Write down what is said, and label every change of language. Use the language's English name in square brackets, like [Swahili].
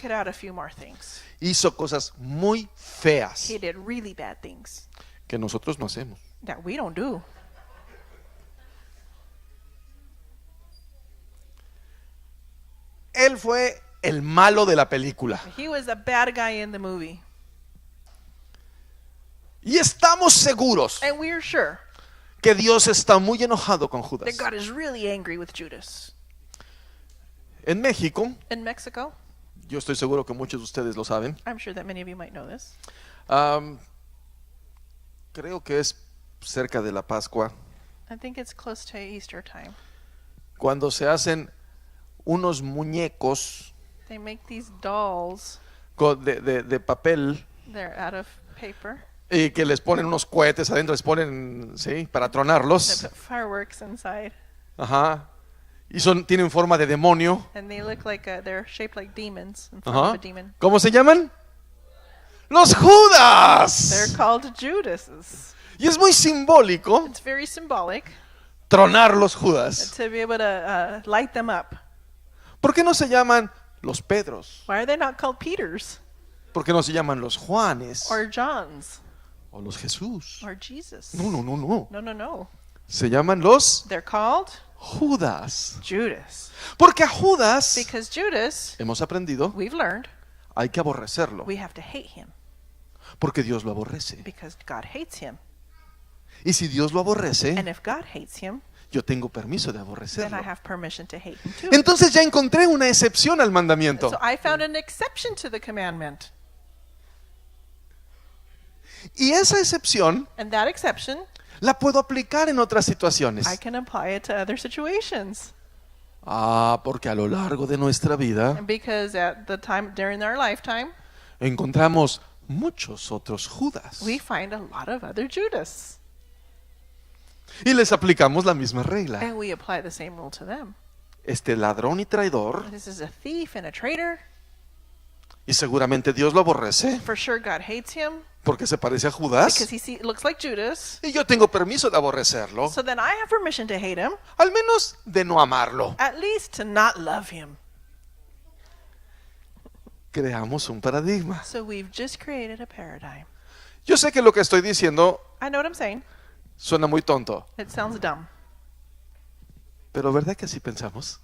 [English] could add a few more things. [Spanish] Hizo cosas muy feas [English] He did really bad things [Spanish] que nosotros no hacemos. [English] that we don't do. [Spanish] Él fue el malo de la película. [English] He was the bad guy in the movie. [Spanish] Y estamos seguros [English] And we're sure [Spanish] que Dios está muy enojado con [English] that [Spanish] Judas. [English] God is really angry with Judas. [Spanish] En México, [English] In Mexico, [Spanish] yo estoy seguro que muchos de ustedes lo saben, [English] I'm sure that many of you might know this. [Spanish] creo que es cerca de la Pascua, [English] I think it's close to Easter time. [Spanish] cuando se hacen unos muñecos [English] They make these dolls. [Spanish] de papel [English] They're out of paper. [Spanish] y que les ponen unos cohetes adentro, les ponen, sí, para [English] They [Spanish] tronarlos. [English] put fireworks inside. Ajá. [Spanish] Y tienen forma de demonio. [English] And they look like, they're shaped like demons, in form of Ajá. a demon. [Spanish] ¿Cómo se llaman? Los [English] They're [Spanish] Judas. [English] called Judases. [Spanish] Y es muy simbólico [English] It's very symbolic [Spanish] tronar los Judas. [English] to be able to light them up. [Spanish] ¿Por qué no se llaman los Pedros? [English] Why are they not called Peters [Spanish] ¿Por qué no se llaman los Juanes [English] or Johns [Spanish] o los Jesús? [English] or Jesus? [Spanish] No, no, no, no. [English] No, no, no. [Spanish] Se llaman los [English] They're called [Spanish] Judas. [English] Judas. [Spanish] Porque a Judas, [English] Because Judas, [Spanish] hemos aprendido, [English] we've learned, [Spanish] hay que aborrecerlo. [English] we have to hate him [Spanish] Porque Dios lo aborrece. [English] because God hates him. [Spanish] Y si Dios lo aborrece, [English] And if God hates him, [Spanish] yo tengo permiso de [English] then [Spanish] aborrecerlo. [English] I have permission to hate him too. [Spanish] Entonces ya encontré una excepción al mandamiento. [English] So I found an exception to the commandment. [Spanish] Y esa excepción [English] And that exception, [Spanish] la puedo aplicar en otras situaciones. [English] I can apply it to other situations. [Spanish] Porque a lo largo de nuestra vida [English] And because at the time during our lifetime, [Spanish] encontramos muchos otros Judas. [English] we find a lot of other Judas. [Spanish] Y les aplicamos la misma regla. [English] And we apply the same rule to them. [Spanish] Este ladrón y traidor, [English] This is a thief and a traitor. [Spanish] y seguramente Dios lo aborrece [English] For sure God hates him [Spanish] porque se parece a [English] because [Spanish] Judas. [English] looks like Judas. [Spanish] Y yo tengo permiso de aborrecerlo, [English] So then I have permission to hate him, [Spanish] al menos de no amarlo. [English] at least to not love him. [Spanish] Creamos un paradigma. [English] So we've just created a paradigm. [Spanish] Yo sé que lo que estoy diciendo [English] I know what I'm saying. [Spanish] suena muy tonto, [English] It sounds dumb. [Spanish] Pero ¿verdad que así pensamos?